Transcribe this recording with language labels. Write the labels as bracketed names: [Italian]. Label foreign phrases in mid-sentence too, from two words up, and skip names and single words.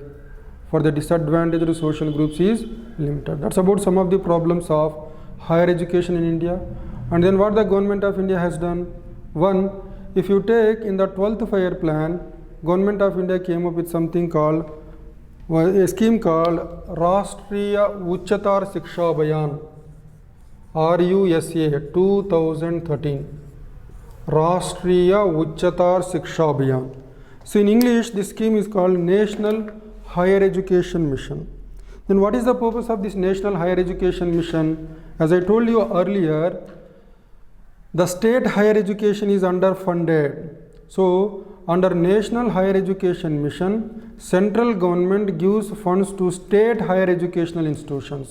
[English] That's about some of the problems of higher education in India. And then what the government of India has done. One, if you take in the 12th 5-year plan, government of India came up with something called a scheme called Rashtriya Uchchatar Shiksha Abhiyan, RUSA 2013. Rashtriya Uchchatar Shiksha Abhiyan. So in English, this scheme is called National Higher Education Mission. Then what is the purpose of this National Higher Education Mission? As I told you earlier, the state higher education is underfunded. So under National Higher Education Mission, central government gives funds to state higher educational institutions.